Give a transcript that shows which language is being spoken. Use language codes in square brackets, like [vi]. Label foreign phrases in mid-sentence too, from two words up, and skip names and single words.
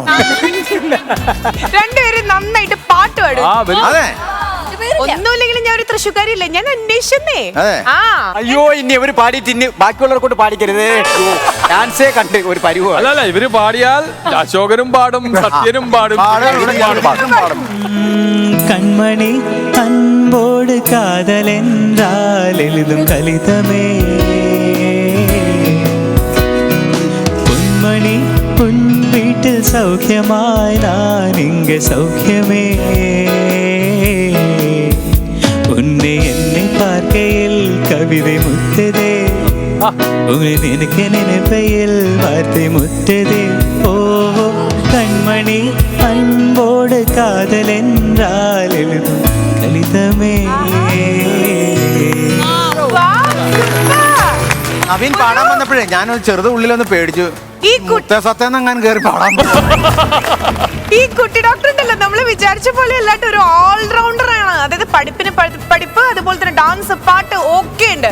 [ml] രണ്ടുപേരും നന്നായിട്ട് പാട്ട് പാടും. അതെ, ഒന്നുമില്ലെങ്കിലും ഞാൻ ഒരു തൃശ്ശൂക്കാരിയല്ലേ, ഞാൻ അന്വേഷിച്ചേ. അയ്യോ, ഇനി ഇവര് പാടിയിട്ട് ഇനി ബാക്കിയുള്ളവരെ കൊണ്ട് പാടിക്കരുതേ. ഡാൻസേ കണ്ട് ഒരു പരിവോ. അല്ലല്ല, ഇവര് പാടിയാൽ അശോകനും പാടും, സത്യനും പാടും. [ta] கண்மணி அன்போடு காதல் என்றால் எழுதும் கலிதமே பொன்மணி உன் வீட்டில் சௌக்கியமாய் நான் இங்கே சௌக்கியமே உன்னை என்னை பார்க்கையில் கவிதை முத்ததே உன்னை நினைக்க நினைப்பையில் வார்த்தை முத்ததே ஓ கண்மணி அன்போடு காதல் என்றால் எழுதும் கலிதமே. [ml] നവീൻ പാടാൻ വന്നപ്പോഴേ ഞാനൊരു ചെറുത് ഉള്ളിലൊന്ന് പേടിച്ചു. ഈ സത്യം അങ്ങനെ കയറി പാടാൻ. ഈ കുട്ടി ഡോക്ടർ ഉണ്ടല്ലോ, നമ്മള് വിചാരിച്ച പോലെ അല്ലാണ്ട് ഒരു ഓൾറൗണ്ടർ ആണ്. അതായത് പഠിപ്പിന് പഠിപ്പ്, അതുപോലെ തന്നെ ഡാൻസ്, പാട്ട് ഒക്കെ ഉണ്ട്.